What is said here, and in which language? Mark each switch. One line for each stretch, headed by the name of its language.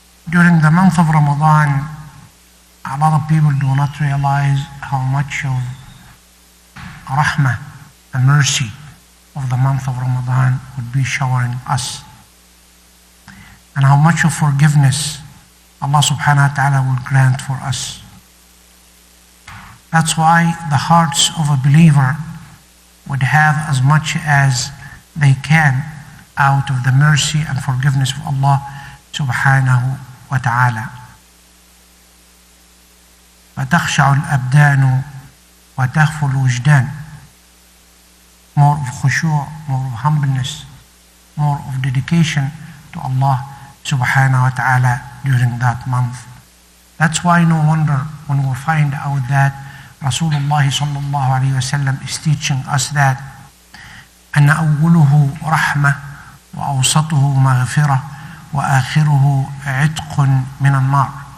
English: During the month of Ramadan, a lot of people do not realize how much of rahmah and mercy of the month of Ramadan would be showering us, and how much of forgiveness Allah subhanahu wa ta'ala will grant for us. That's why the hearts of a believer would have as much as they can out of the mercy and forgiveness of Allah subhanahu wa ta'ala.
Arabic: فتخشع الأبدان وتخفو الوجدان.
English: More of khushu', more of humbleness, more of dedication to Allah subhanahu wa ta'ala during that month. That's why no wonder when we find out that Rasulullah sallallahu alayhi wa sallam is teaching us that
Arabic: أن أوله رحمة وأوسطه مغفرة وآخره عتق من النار.